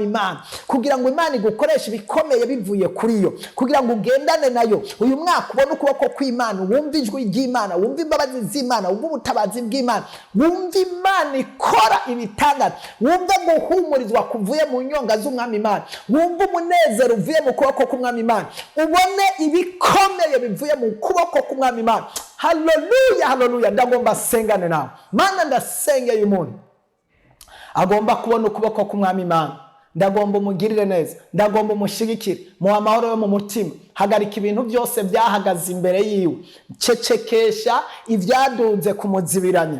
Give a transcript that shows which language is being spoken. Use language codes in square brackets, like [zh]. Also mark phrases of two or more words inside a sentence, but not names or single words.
[rn] Imana, kugira ngo Imana igukoreshe ibikomeye bivuye kuri yo, kugira ngo ugendane nayo uyu mwaka, ubone ukuboko kw'Imana, wumve ijwi ry'Imana, wumve imbabazi z'Imana, wumve ubutabazi bw'Imana, wumve Imana ikora ibitangaza, wumve guhumurizwa kuvuye mu nyonga z'Umwami Imana, wumve umunezero uvuye mu kuboko k'Umwami Imana, ubone ibikomeye bivuye mu kuboko k'Umwami Imana. Hallelujah, hallelujah. Ndagomba sengane nawe. Mana ndasengeye umuntu agomba kubona ukuboko k'Umwami Imana. Ndagomba umugirire neza, ndagomba umushigikire, mu amahoro yo mu mutima. Hagarika ibintu byose byahagaze imbere yiwe, cecekesha ivyadunze kumuzibiranya.